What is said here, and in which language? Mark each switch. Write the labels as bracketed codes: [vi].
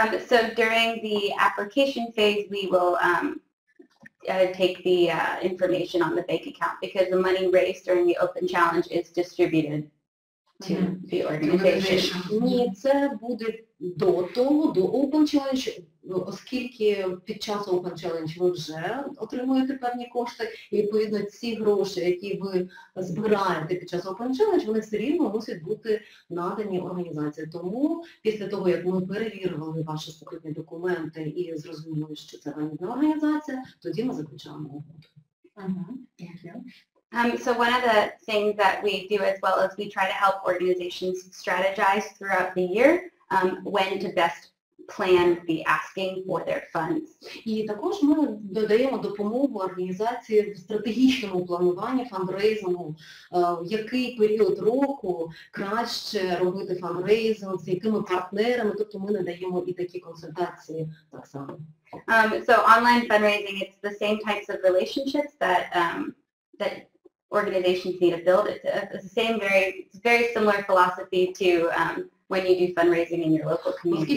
[en] So during the application phase, we will take the information on the bank account because the money raised during the Open Challenge is distributed to the organization. [uk] Ні, це буде до того, до Open Challenge, оскільки під час Open Challenge ви вже отримуєте певні кошти, і відповідно ці гроші, які ви збираєте під час Open Challenge, вони все рівно мусять бути надані організації. Тому після того, як ми перевірили ваші секретні документи і зрозуміли, що це вагітна організація, тоді ми заключаємо угоду. [en] So one of the things that we do as well is we try to help organizations strategize throughout the year when to best plan the asking for their funds. [uk] І також ми додаємо допомогу організації в стратегічному плануванні фандрейзингу, в який період року краще робити фандрейзинг, з якими партнерами, тобто ми надаємо і такі консультації так само. [en] So online fundraising, it's the same types of relationships that organizations need to build. It's the same very similar philosophy to when you do fundraising in your local community.